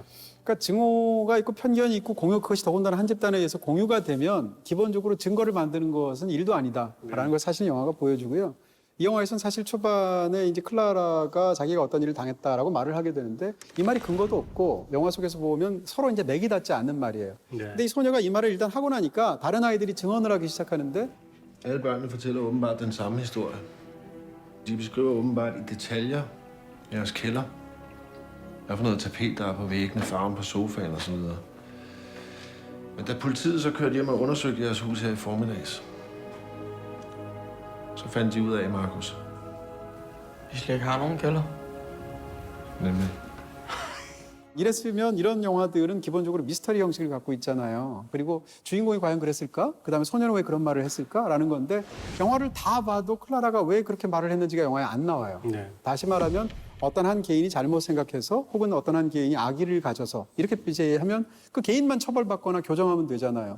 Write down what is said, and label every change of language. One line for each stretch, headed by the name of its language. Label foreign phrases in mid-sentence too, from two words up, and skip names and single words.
Korean: 그러니까 증오가 있고 편견이 있고 공유 그것이 더군다나 한 집단에 의해서 공유가 되면 기본적으로 증거를 만드는 것은 일도 아니다라는 걸 사실 영화가 보여주고요. 이 영화에서는 사실 초반에 이제 클라라가 자기가 어떤 일을 당했다라고 말을 하게 되는데 이 말이 근거도 없고 영화 속에서 보면 서로 이제 맥이 닿지 않는 말이에요. 근데 이 소녀가 이 말을 일단 하고 나니까 다른 아이들이 증언을 하기 시작하는데
Danish: Alle børnene fortæller åbenbart den samme historie. De beskriver åbenbart i detaljer jeres kælder. Hvad for noget tapet, der er på væggene, farven på sofaen og så videre. Men da politiet så kørte hjem og undersøgte jeres hus her i formiddags, så fandt de ud af, Markus. Vi slet ikke har nogen kælder. Nemlig.
Korean: 이랬으면 이런 영화들은 기본적으로 미스터리 형식을 갖고 있잖아요. 그리고 주인공이 과연 그랬을까? 그다음에 소녀는 왜 그런 말을 했을까라는 건데 영화를 다 봐도 클라라가 왜 그렇게 말을 했는지가 영화에 안 나와요. 네. 다시 말하면 어떤 한 개인이 잘못 생각해서 혹은 어떤 한 개인이 악의를 가져서 이렇게 이제 하면 그 개인만 처벌받거나 교정하면 되잖아요.